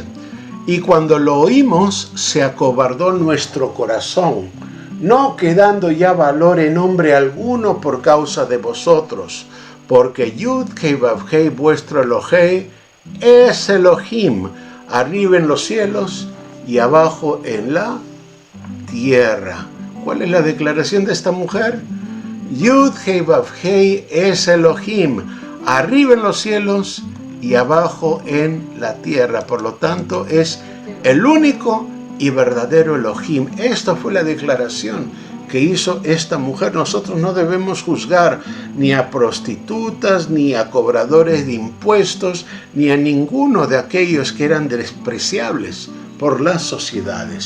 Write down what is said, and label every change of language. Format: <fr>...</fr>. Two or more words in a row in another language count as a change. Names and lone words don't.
<es>Y cuando lo oímos, se acobardó nuestro corazón, no quedando ya valor en hombre alguno por causa de vosotros, porque Yud-Hei Vav-Hei vuestro Elohei es Elohim, arriba en los cielos y abajo en la tierra. ¿Cuál es la declaración de esta mujer? Yud-Hei Vav-Hei es Elohim, arriba en los cielos y abajo en la tierra. Por lo tanto, es el único y verdadero Elohim. Esta fue la declaración que hizo esta mujer. Nosotros no debemos juzgar ni a prostitutas, ni a cobradores de impuestos, ni a ninguno de aquellos que eran despreciables por las sociedades.</es>